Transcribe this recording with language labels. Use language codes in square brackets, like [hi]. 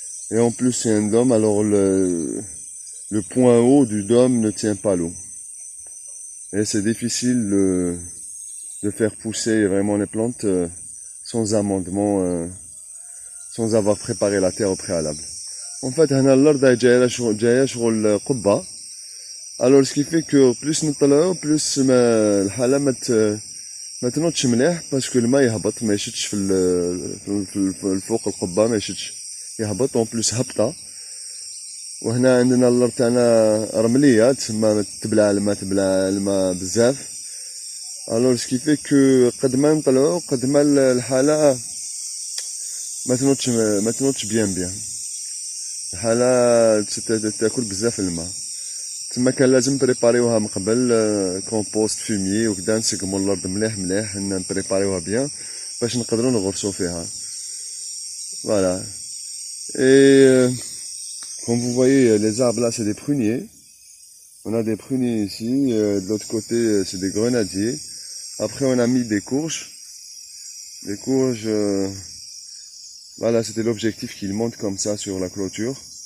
[fr] Et en plus, c'est un dôme. Alors, le point haut du dôme ne tient pas l'eau. Et c'est difficile de faire pousser vraiment les plantes sans amendement, sans avoir préparé la terre au préalable. En fait, [ar] هنا الأرض جاية شغل قبة. [fr] Alors, ce qui fait que plus [ar] نطلعو [fr] plus [ar] الحالة ما تنوضش مليح، باسكو الماء يهبط ما يشدش في الفوق القبة، ما يشدش يهبط، اون بلوس هبطة. وهنا عندنا الارض تاعنا رمليه، تما تبلع الماء بزاف. الوغ سكي في كو قد ما نطلعو قد ما الحاله ما تنوضش بيان الحاله تاكل بزاف الماء. تما كان لازم بريباريوها من قبل، كومبوست فوميي وكدا، نسقمو الارض مليح نبريباريوها بيان باش نقدروا نغرسو فيها. فوالا. [fr] Et comme vous voyez, les arbres là, c'est des pruniers. On a des pruniers ici. De l'autre côté, c'est des grenadiers. Après, on a mis des courges. Les courges, voilà, c'était l'objectif qu'ils montent comme ça sur la clôture.